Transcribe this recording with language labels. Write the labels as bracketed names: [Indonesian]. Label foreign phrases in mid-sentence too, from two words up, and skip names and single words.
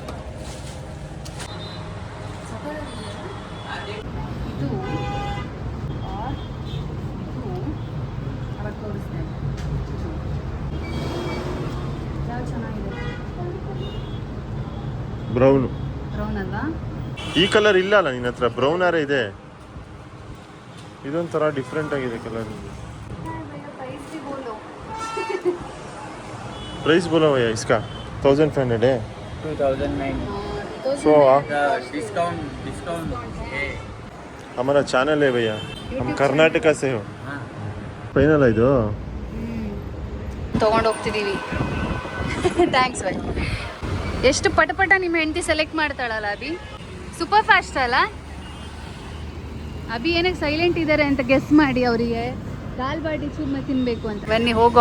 [Kannada] ಇದು ಅವಾಗ ತೋರಿಸ್ತೇನೆ. ಯಾವ್ದು ಚೆನ್ನಾಗಿದೆ? ಬ್ರೌನ್ ಅಲ್ವಾ? ಈ ಕಲರ್ ಇಲ್ಲ ಅಲ್ಲ ನಿನ್ನ ಹತ್ರ? ಬ್ರೌನ್ ಆರೇ ಇದೆ. ಇದೊಂಥರ ಡಿಫ್ರೆಂಟ್ ಆಗಿದೆ ಕಲರ್. [Hindi] प्राइस बोला भैया इसका 1500 है. 2009. सो डिस्काउंट है. हमारा चैनल है भैया, हम कर्नाटका से हो. [Kannada] ಫೈನಲ್ ಇದು ತೊಗೊಂಡು ಹೋಗ್ತಿದ್ದೀವಿ. [English] thanks bye. [Kannada] ಎಷ್ಟು ಪಟ ನಿಮ್ಮ ಹೆಂಡತಿ ಸೆಲೆಕ್ಟ್ ಮಾಡ್ತಾಳಲ್ಲ ಅಭಿ. [English] super fast [Kannada] ಅಲ್ಲ ಅಭಿ. ಏನಕ್ಕೆ ಸೈಲೆಂಟ್ ಇದ್ದಾರೆ ಅಂತ ಗೆಸ್ ಮಾಡಿ. ಅವರಿಗೆ ದಾಲ್ ಬಾಟಿ ಚೂರ್ಮ ತಿನ್ಬೇಕು ಅಂತ. ಬನ್ನಿ ಹೋಗುವ.